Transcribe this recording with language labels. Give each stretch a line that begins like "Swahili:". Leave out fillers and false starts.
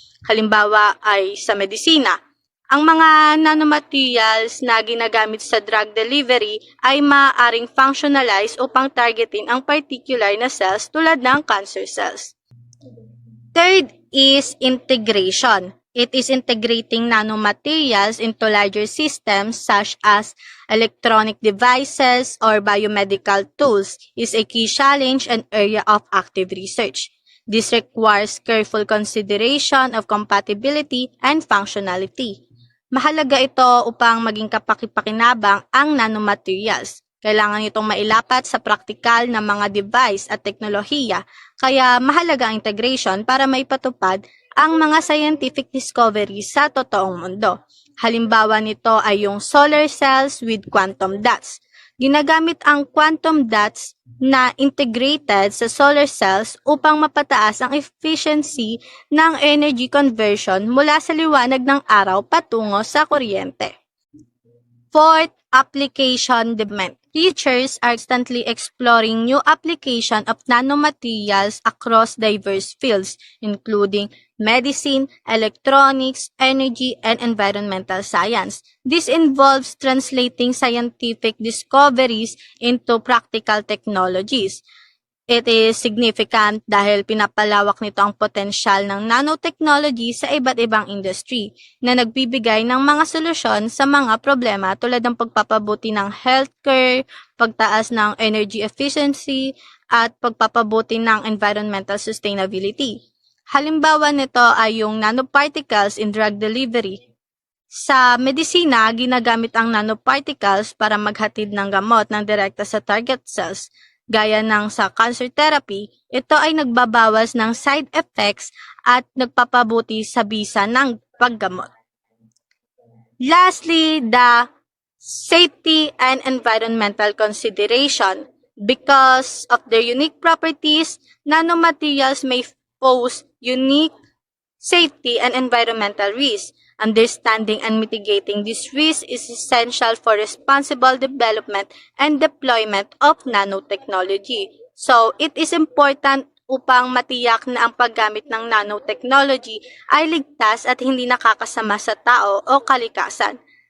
Filipino: Halimbawa ay sa medisina. Ang mga nanomaterials na ginagamit sa drug delivery ay maaaring functionalize upang targetin ang particular na cells tulad ng cancer cells.
English: Third is integration. It is integrating nanomaterials into larger systems such as electronic devices or biomedical tools is a key challenge and area of active research. This requires careful consideration of compatibility and functionality.
Filipino: Mahalaga ito upang maging kapaki-pakinabang ang nanomaterials. Kailangan itong mailapat sa praktikal na mga device at teknolohiya, kaya mahalaga ang integration para maipatupad ang mga scientific discoveries sa totoong mundo. Halimbawa nito ay yung solar cells with quantum dots. Ginagamit ang quantum dots na integrated sa solar cells upang mapataas ang efficiency ng energy conversion mula sa liwanag ng araw patungo sa kuryente.
English: Fourth, application development. Researchers are constantly exploring new application of nanomaterials across diverse fields, including medicine, electronics, energy, and environmental science. This involves translating scientific discoveries into practical technologies. It is significant
Filipino: dahil pinapalawak nito ang potensyal ng nanotechnology sa iba't ibang industry na nagbibigay ng mga solusyon sa mga problema tulad ng pagpapabuti ng healthcare, pagtaas ng energy efficiency, at pagpapabuti ng environmental sustainability. Halimbawa nito ay yung nanoparticles in drug delivery. Sa medisina, ginagamit ang nanoparticles para maghatid ng gamot ng direkta sa target cells. Gaya ng sa cancer therapy, ito ay nagbabawas ng side effects at nagpapabuti sa bisa ng paggamot.
English: Lastly, the safety and environmental consideration. Because of their unique properties, nanomaterials may pose unique safety and environmental risks. Understanding and mitigating these risks is essential for responsible development and deployment of nanotechnology. So, it is important
Filipino: upang matiyak na ang paggamit ng nanotechnology ay ligtas at hindi nakakasama sa tao o kalikasan.